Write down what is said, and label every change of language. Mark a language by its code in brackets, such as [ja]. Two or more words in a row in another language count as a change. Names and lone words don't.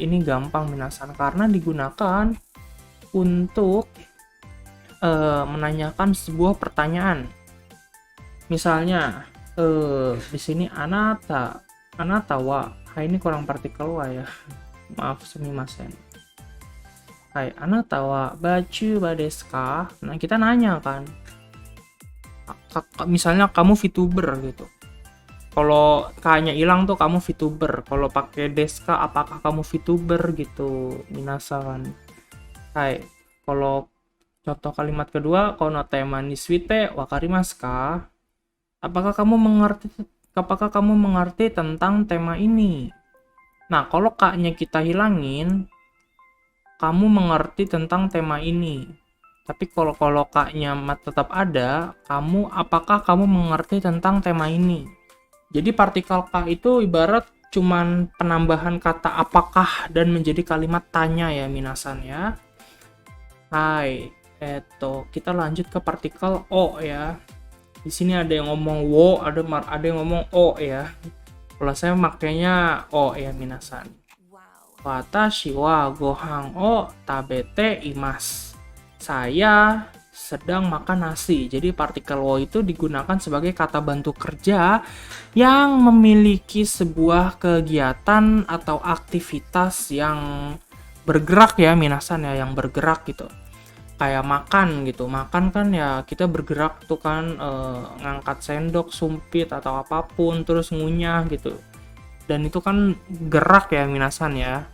[id] Ini gampang minasan karena digunakan untuk menanyakan sebuah pertanyaan. Misalnya di sini [ja] あなたは. [id] Ini kurang partikel wa ya. Maaf, [ja] すみません。はい、あなたはブイチューバーですか? [id] Nah, kita nanya kan. Misalnya kamu VTuber gitu. Kalau K-nya hilang tuh kamu VTuber. Kalau pakai deska apakah kamu VTuber gitu, minasan. [ja] Hai, [id] kalau contoh kalimat kedua, [ja] このテーマについて分かりますか? [id] Apakah kamu mengerti tentang tema ini? Nah, kalau K-nya kita hilangin, kamu mengerti tentang tema ini. Tapi kalau K-nya tetap ada, apakah kamu mengerti tentang tema ini? Jadi partikel K itu ibarat cuman penambahan kata apakah dan menjadi kalimat tanya ya minasan ya. Hai, kita lanjut ke partikel O ya. Di sini ada yang ngomong wo, ada yang ngomong o ya. Kalau saya makanya o ya minasan. [ja] 私はご飯を食べています. [id] Saya sedang makan nasi. Jadi partikel wo itu digunakan sebagai kata bantu kerja yang memiliki sebuah kegiatan atau aktivitas yang bergerak ya minasan ya, yang bergerak gitu. Kayak makan gitu, makan kan ya kita bergerak tuh kan, ngangkat sendok, sumpit atau apapun, terus ngunyah gitu, dan itu kan gerak ya minasan ya.